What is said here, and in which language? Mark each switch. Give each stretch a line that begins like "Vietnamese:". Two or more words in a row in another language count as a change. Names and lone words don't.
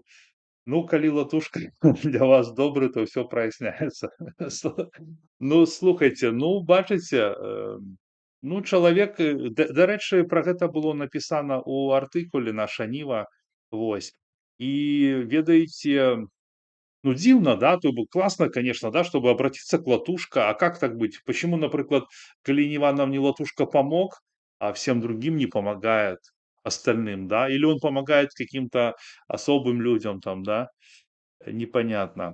Belarusian: Ну, калі латушка для вас добры, то ўсё праясняецца. Ну, слухайце, ну, бачыце, ну, чалавек, дарэчы, пра гэта было напісана ў артыкуле «Наша Ніва», вось. І ведаеце, ну,
Russian: дивно, да, то бы классно, конечно, да, чтобы обратиться к Латушко. А как так быть? Почему, например, Галине Ивановне Латушко помог, а всем другим не помогает остальным, да? Или он помогает каким-то особым людям там, да? Непонятно.